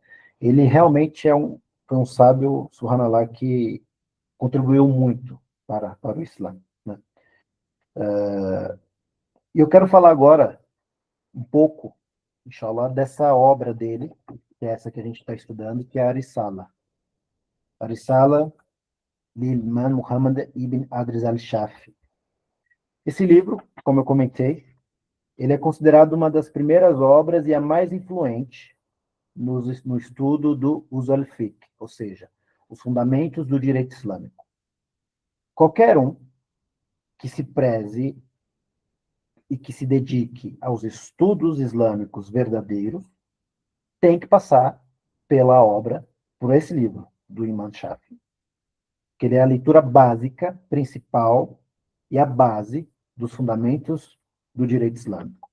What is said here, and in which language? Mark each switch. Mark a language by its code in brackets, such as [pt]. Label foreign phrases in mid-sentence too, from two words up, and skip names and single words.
[pt] Ele realmente foi um sábio, subhanallah, que contribuiu muito para o Islã, né? E eu quero falar agora um pouco, inshallah, dessa obra dele, que é essa que a gente está estudando, que é a Risala. A Risala Imam Muhammad ibn Adris al-Shafi. Esse livro, como eu comentei, ele é considerado uma das primeiras obras e a mais influente no estudo do [ar] أصول الفقه, [pt] ou seja, os fundamentos do direito islâmico. Qualquer um que se preze e que se dedique aos estudos islâmicos verdadeiros tem que passar pela obra, por esse livro do Imam Shafi, que ele é a leitura básica, principal e a base dos fundamentos do direito islâmico.